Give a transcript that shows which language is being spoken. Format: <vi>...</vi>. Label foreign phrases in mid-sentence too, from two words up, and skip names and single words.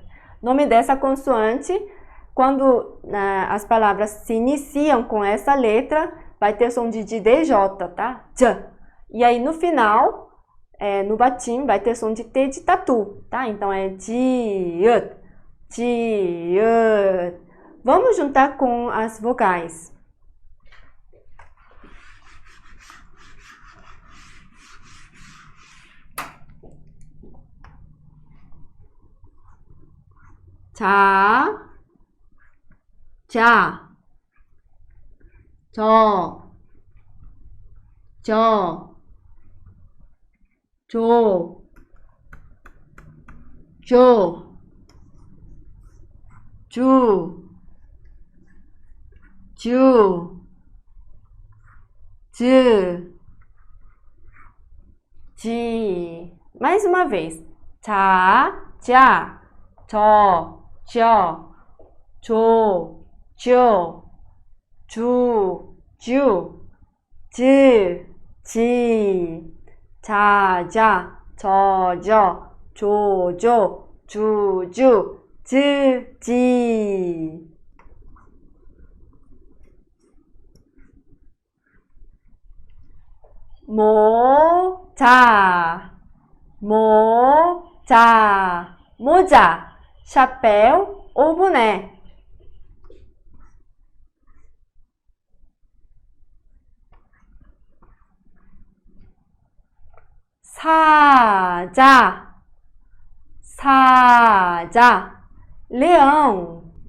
<pt>Nome dessa consoante, quando as palavras se iniciam com essa letra, vai ter som de DJ, tá? J. E aí no final, no batim, vai ter som de T de tatu, tá?</pt> <ko>Então é 지읒, 지읒.</ko> <pt>Vamos juntar com as vogais.</pt> <ko>자, 자, 저, 조, 조, 주, 지. Mais uma vez. 자, 자, 저, 저, 조, 주, 지, 자, 저, 주, 지. 모자, 모자,</ko> <pt>chapéu ou boné.</pt> <ko>사자,</ko> <pt>leão.</pt>